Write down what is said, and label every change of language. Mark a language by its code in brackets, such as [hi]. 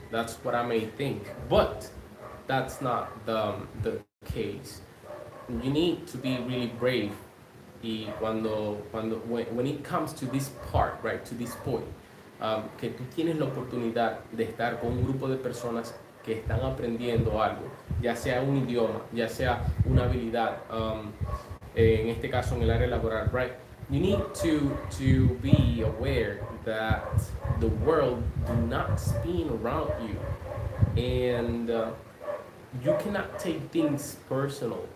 [en] That's what I may think, but that's not the case. You need to be really brave. [es] Y [en] when it comes to this part, right, to this point, [es] que tú tienes la oportunidad de estar con un grupo de personas que están aprendiendo algo, ya sea un idioma, ya sea una habilidad, en este caso en el área laboral, right? [en] You need to be aware that the world do not spin around you, and you cannot take things personal.